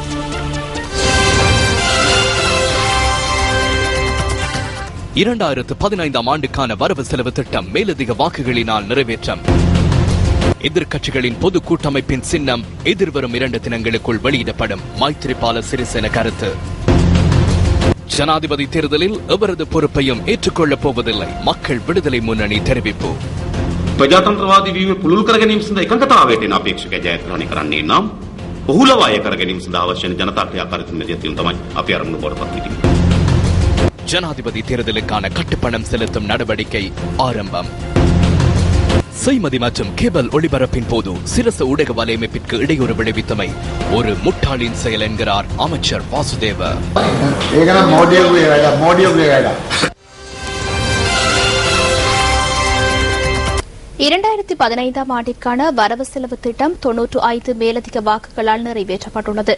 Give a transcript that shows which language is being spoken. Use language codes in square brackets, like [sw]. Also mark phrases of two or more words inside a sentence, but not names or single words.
[ta] ஆண்டுக்கான வரவு செலவு திட்டம் மேலதிக வாக்குகளினால் நிறைவேற்றம். எதிர்க்கட்சிகளின் பொது கூட்டமைப்பின் சின்னம் எதிர்வரும் 2 தினங்களுக்குள் வெளியிடப்படும். மைத்ரிபால சிறிசேன கருத்து. ஜனாதிபதி தேர்தலில் எவரது பொறுப்பையும் ஏற்றுக்கொள்ளப் போவதில்லை. மக்கள் விடுதலை முன்னணி தெரிவிப்பு. [si] ප්‍රජාතන්ත්‍රවාදී වීම පුළුල් කර ගැනීම සඳහා එකඟතාවයට එන අපේක්ෂක ජයග්‍රහණය කරන්නේ නම් ඔහුලව අය කර ගැනීම සඳහා අවශ්‍ය වන ජනතා ක්‍රියාකාරීත්වය මෙදියතින් තමයි අපි අරමුණු බවට පත් වෙන්නේ. [ta] ஜனாதிபதி தேர்தலுக்கான கட்டுப்பணம் செலுத்தும் நடவடிக்கை ஆரம்பம். செய்மதி மற்றும் கேபிள் ஒளிபரப்பின் போது சிரச ஊடக வலையமைப்பிற்கு இடையூறு விளைவித்தமை ஒரு முட்டாளின் செயல் என்கிறார் அமைச்சர் வாசுதேவ. 2015 ஆண்டிற்கான வரவு செலவு திட்டம் 95 மேலதிக வாக்குகளால் நிறைவேற்றப்பட்டுள்ளது.